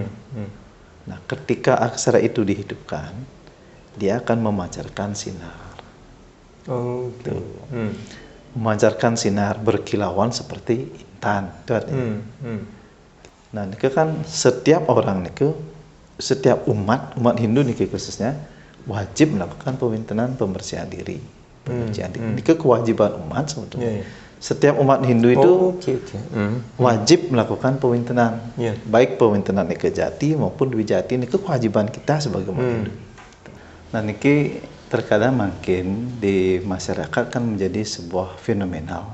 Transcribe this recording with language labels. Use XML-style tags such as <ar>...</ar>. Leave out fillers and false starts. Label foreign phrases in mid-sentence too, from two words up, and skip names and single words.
<id>Nah, ketika aksara itu dihidupkan, dia akan memancarkan sinar. Memancarkan sinar berkilauan seperti intan. Itu artinya. Nah, ini kan setiap orang niku, setiap umat Hindu niki khususnya wajib melakukan pewintenan pembersihan diri. Ini kewajiban umat sebetulnya. setiap umat Hindu itu okay. wajib melakukan pewintenan, baik pewintenan Nika Jati maupun Dwi Jati. Ini kewajiban kita sebagai umat Hindu. Nah, niki terkadang makin di masyarakat kan menjadi sebuah fenomenal.</id>